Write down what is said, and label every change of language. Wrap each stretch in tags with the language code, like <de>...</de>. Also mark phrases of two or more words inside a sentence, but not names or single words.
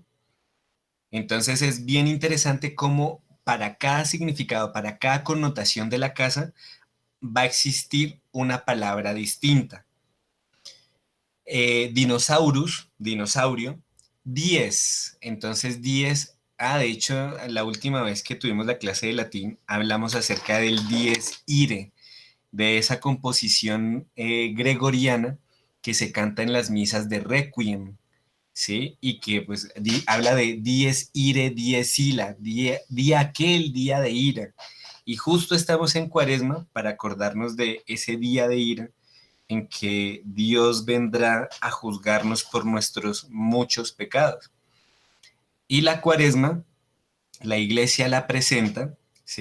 <es>Entonces es bien interesante cómo para cada significado, para cada connotación de la casa, va a existir una palabra distinta. Dinosaurus, dinosaurio, 10. Entonces 10, de hecho, la última vez que tuvimos la clase de latín, hablamos acerca del</es> <la>dies irae,</la> <es>de esa composición gregoriana que se canta en las misas de Requiem, ¿sí? Y que pues habla de</es> <la>dies irae, dies ila,</la> <es>día aquel día de ira. Y justo estamos en Cuaresma para acordarnos de ese día de ira en que Dios vendrá a juzgarnos por nuestros muchos pecados. Y la Cuaresma, la iglesia la presenta, ¿sí?</es>